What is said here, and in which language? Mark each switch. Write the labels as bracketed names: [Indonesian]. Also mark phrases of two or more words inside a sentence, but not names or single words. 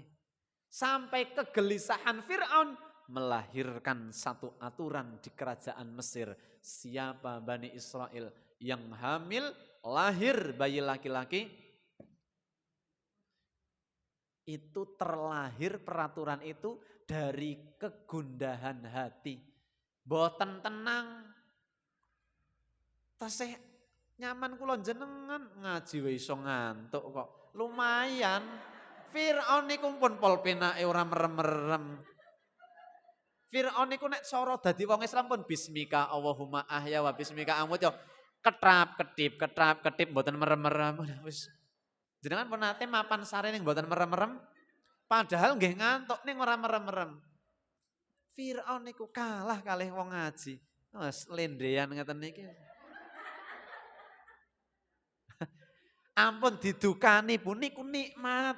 [Indonesian] Sampai kegelisahan Fir'aun melahirkan satu aturan di kerajaan Mesir. Siapa Bani Israel yang hamil, lahir bayi laki-laki, itu terlahir peraturan itu dari kegundahan hati. [Javanese] Boten tenang. Tasih nyaman kula jenengan ngaji wae iso ngantuk kok. Lumayan. Fir'aun niku pun polpenake ora merem-merem. Fir'aun niku nek cara dadi wong Islam pun [Arabic] bismika Allahumma ahya wa bismika amut [Javanese] yo ketap ketip mboten merem-merem wis. Jenengan pun nate mapan sare ning mboten merem-merem padahal nggih ngantuk ning ora merem-merem. Fir'aun niku kalah kalih wong ngaji. Wes lendean ngeten niki. Ampun didukani pun niku nikmat.